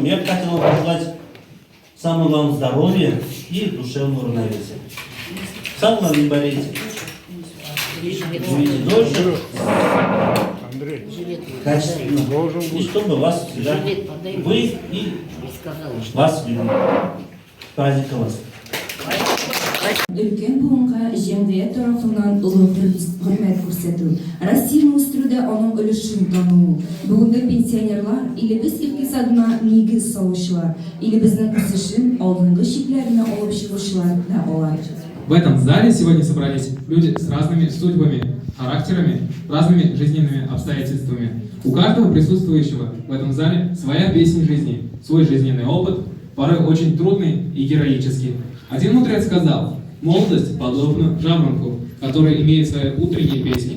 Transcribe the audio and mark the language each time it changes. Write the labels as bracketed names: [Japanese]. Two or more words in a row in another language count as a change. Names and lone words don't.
[Russian] Я бы хотел вам пожелать самое главное здоровья и душевного равновесия. Самое главное, не болейте. Живите дольше, качественно, и чтобы вас всегда, вы и вас любили. Праздника вас. [Tatar] Өлкән буынга җәмгыять тарафыннан олы хөрмәт күрсәтү, Россия үстерүдә аның өлешен тану. Бүгенге пенсионерлар илебез икътисадына нигез салучылар, илебезнең үсешен алдынгы чикләренә алып чыгучылар да алар. [Russian] В этом зале сегодня собрались люди с разными судьбами, характерами, разными жизненными обстоятельствами. У каждого присутствующего в этом зале своя песня жизни, свой жизненный опыт, порой очень трудный и героический. Один мудрец сказал: молодость подобна жаворонку, который имеет свои утренние песни.